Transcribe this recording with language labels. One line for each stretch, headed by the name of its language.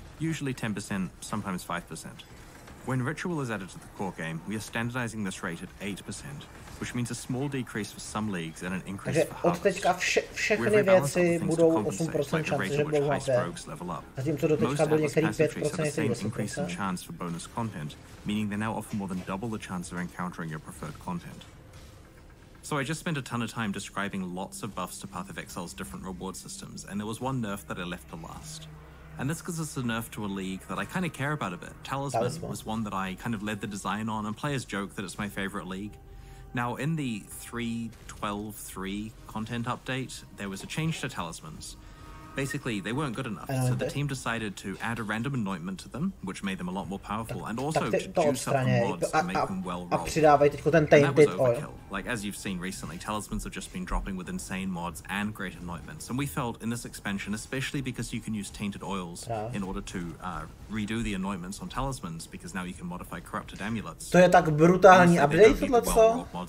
English: Usually 10%, sometimes 5%. When Ritual is added to the core game, we are standardizing this rate at 8%, which means a small decrease for some leagues and an increase for Harvest.
Czech: Všechny věci budou 8% šance, že budou HP. Zatímco doteďka byl některý 5%, některý 10%.
English: Chance for bonus content, meaning they now offer more than double the chance of encountering your preferred content. So I just spent a ton of time describing lots of buffs to Path of Exile's different reward systems, and there was one nerf that I left to last. And this gives us a nerf to a league that I kind of care about a bit. Talisman was one that I kind of led the design on, and players joke that it's my favorite league. Now, in the 3.12.3 content update, there was a change to Talismans. Basically, they weren't good enough, so the team decided to add a random anointment to them, which made them a lot more powerful, and also to juice up the mods to make them well-rolled. And that was overkill. Like, as you've seen recently, Talismans have just been dropping with insane mods and great anointments, and we felt in this expansion, especially because you can use Tainted Oils in order to redo the anointments on Talismans, because now you can modify corrupted amulets.
Czech: To je tak brutální update tohleto?